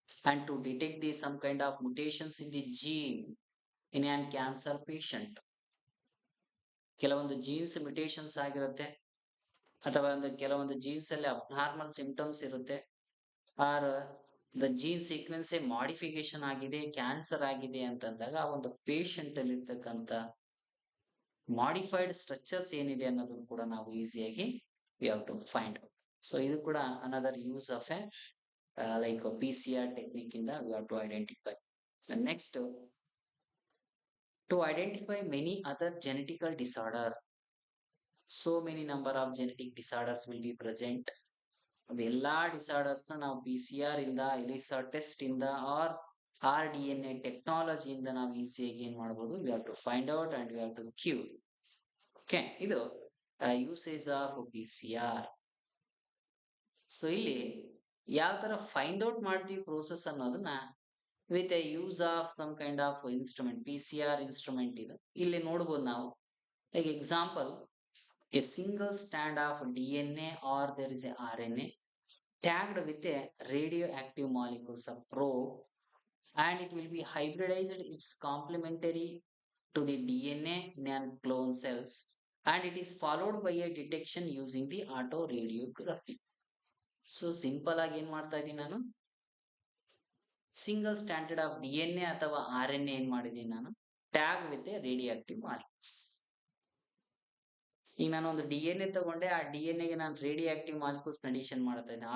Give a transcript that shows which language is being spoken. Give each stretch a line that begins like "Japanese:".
English: And to detect the some kind of mutations in the gene in an cancer patient,
Kannada: ಕೆಲವೊಂದು jeans mutations ಆಗಿರುತ್ತೆ, ಅಥವಾ ಒಂದು ಕೆಲವೊಂದು jeans ಅಲ್ಲಿ ಅಬ್ನಾರ್ಮಲ್ ಸಿಂಪ್ಟಮ್ಸ್ ಇರುತ್ತೆ, are the gene sequence modification ಆಗಿದೆ, cancer ಆಗಿದೆ ಅಂತಂದಾಗ ಆ ಒಂದು ಪೇಷಂಟ್ ಅಲ್ಲಿ ಇರ್ತಕ್ಕಂಥ ಮಾಡಿಫೈಡ್ ಸ್ಟ್ರಕ್ಚರ್ಸ್ ಏನಿದೆ ಅನ್ನೋದನ್ನು ಕೂಡ ನಾವು ಈಸಿಯಾಗಿ we have to find out.
English: So ಇದು ಕೂಡ another use of a like a PCR technique in the we have to identify. The next, to identify many other genetical disorder, so many number of genetic disorders will be present.
Kannada: ಎಲ್ಲಾ disorders ನಾವು PCR ಇಂದ, ELISA test ಇಂದ R RDNA technology ಇಂದ ನಾವು ಈಸಿಯಾಗಿ ಏನ್ ಮಾಡ್ಬೋದು,
English: we have to find out and we have to cure.
Kannada: Okay, ಇದು ಯೂಸೇಜ್ ಆಫ್ PCR. ಸೊ ಇಲ್ಲಿ ಯಾವ ತರ ಫೈಂಡ್ ಔಟ್ ಮಾಡ್ತೀವಿ ಪ್ರೋಸೆಸ್ ಅನ್ನೋದನ್ನ, with A use of some kind of instrument, PCR instrument ಇದು.
English: ಇಲ್ಲಿ ನೋಡ್ಬೋದು ನಾವು, like example, a single stand of DNA or there is a RNA tagged with a radioactive molecules of probe, and it will be hybridized, it's complementary to the DNA in clone cells, and it is followed by a detection using the autoradiography.
Kannada: So simple ಆಗಿ ಏನ್ ಮಾಡ್ತಾ ಇದ್ದೀನಿ ನಾನು, single standard of DNA ಅಥವಾ RNA ಏನ್ ಮಾಡಿದೀನಿ ನಾನು, tag with radio active molecules. ಈಗ ನಾನು ಒಂದು DNA ತಗೊಂಡೆ, ಆ DNA ಗೆ ನಾನು ರೇಡಿಯೋ ಆಕ್ಟಿವ್ ಮಾಲಿಕ್ಯೂಲ್ಸ್ ಅಡಿಷನ್ ಮಾಡ್ತಾ ಇದ್ದೀನಿ.